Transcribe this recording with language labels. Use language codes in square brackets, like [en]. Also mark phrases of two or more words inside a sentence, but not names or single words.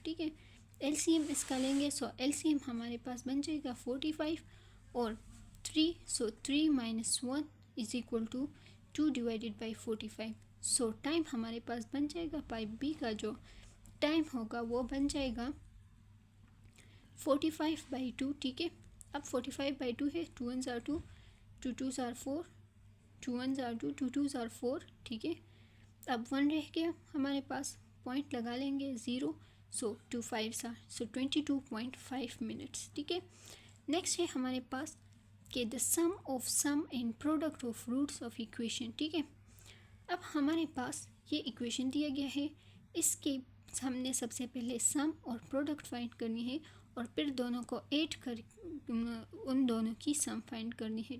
[ur] ٹھیک ہے، ایل سی ایم اس کا لیں گے۔ سو ایل سی ایم ہمارے پاس بن جائے گا 45 اور 3. [en] So 3 minus 1 is equal to 2 divided by 45. [ur] سو ٹائم ہمارے پاس بن جائے گا، پائپ بی کا جو ٹائم ہوگا وہ بن جائے گا 45/2. ٹھیک ہے، اب 45/2 ہے, [en] 2 1s are 2, 2 2s are 4, 2 1s are 2, 2 2s are 4। [ur] ٹھیک ہے، اب 1 رہ گیا ہمارے پاس، پوائنٹ لگا لیں گے 0. [en] So 2 5s are, so 22.5 minutes. [ur] ٹھیک ہے، نیکسٹ ہے ہمارے پاس کہ [en] the sum of sum and product of roots of equation. [ur] ٹھیک ہے، اب ہمارے پاس یہ ایکویشن دیا گیا ہے، اس کے ہم نے سب سے پہلے سم اور پروڈکٹ فائنڈ کرنی ہے اور پھر دونوں کو ایڈ کر ان دونوں کی سم فائنڈ کرنی ہے.